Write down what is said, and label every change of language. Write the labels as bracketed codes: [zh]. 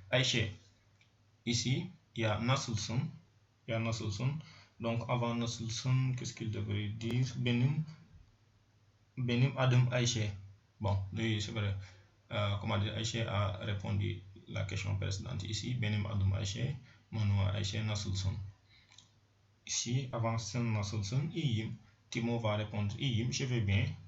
[fr] Aïché, ici, il y a [tr] nasılsın. [fr] Il y a [tr] nasılsın. [fr] Donc avant nasılsın, qu'est-ce qu'il devrait dire? [tr] Benim adım Aïché. [fr] Bon, lui, c'est vrai. Comment dire, Aïché a répondu la question précédente ici. [tr] Benim adım Aïché. [fr] Mon nom est Aïché, [tr] nasılsın. [fr] Ici, avant [tr] sen nasılsın, iyiyim. [fr] Timo va répondre [tr] iyiyim, [fr] je vais bien.